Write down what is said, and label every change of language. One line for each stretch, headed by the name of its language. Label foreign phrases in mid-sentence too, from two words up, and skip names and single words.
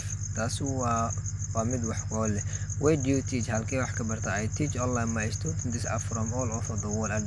Somali: Taasi waa mid wax ku ool leh.
English: Where do you teach?
Somali: Halkee wax ka bartaa?
English: I teach online. My students are from all over the world.